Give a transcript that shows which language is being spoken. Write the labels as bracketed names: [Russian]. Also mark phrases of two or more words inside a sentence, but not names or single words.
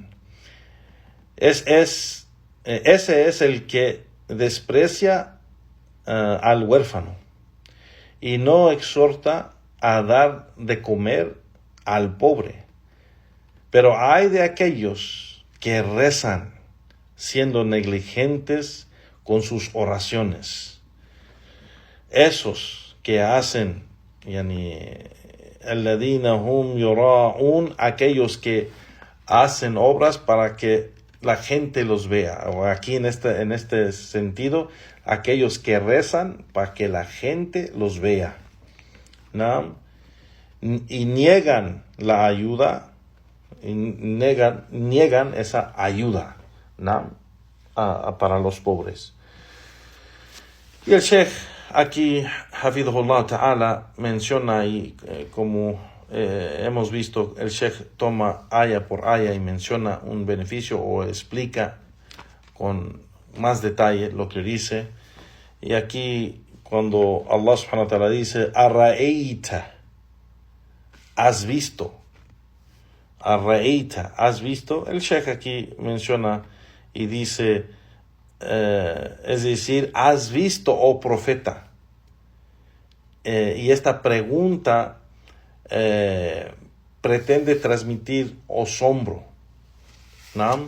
[Spanish] Ese es el que desprecia al huérfano y no exhorta a dar de comer al pobre. Pero hay de aquellos que rezan siendo negligentes con sus oraciones. Esos que hacen, [Arabic] الذين هم يراءون, [Spanish] aquellos que hacen obras para que la gente los vea, o aquí en este sentido, aquellos que rezan para que la gente los vea, y niegan la ayuda, y niegan esa ayuda, para los pobres. Y el Sheikh aquí, [Arabic] حفظه الله تعالى, [Spanish] menciona, y como hemos visto, el Sheikh toma aya por aya y menciona un beneficio o explica con más detalle lo que dice. Y aquí, cuando [Arabic] الله سبحانه وتعالى [Spanish] dice, Arra'eita, has visto, Arra'eita, has visto, el Sheikh aquí menciona y dice, es decir, ¿has visto, oh profeta? Y esta pregunta pretende transmitir asombro, ¿no?